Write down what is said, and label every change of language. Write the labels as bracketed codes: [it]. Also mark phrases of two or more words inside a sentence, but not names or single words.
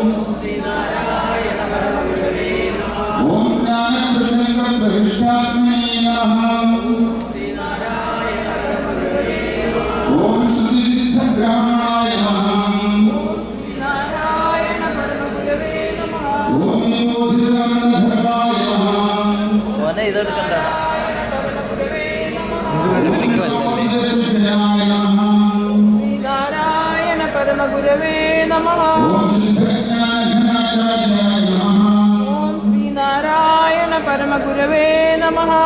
[sa] ओम ज्ञानप्रसंगप्रविष्टात्मने नमः। ओम श्रुतिसिद्धग्रहणाय नमः। ओम निबोधितमन्नधर्माय नमः। [ml] ഇതെടുക്കണ്ട. [sa] ശ്രീനാരായണ പരമഗുരവേ നമഃ. ഓം ശ്രീനാരായണ പരമഗുരവേ നമഃ.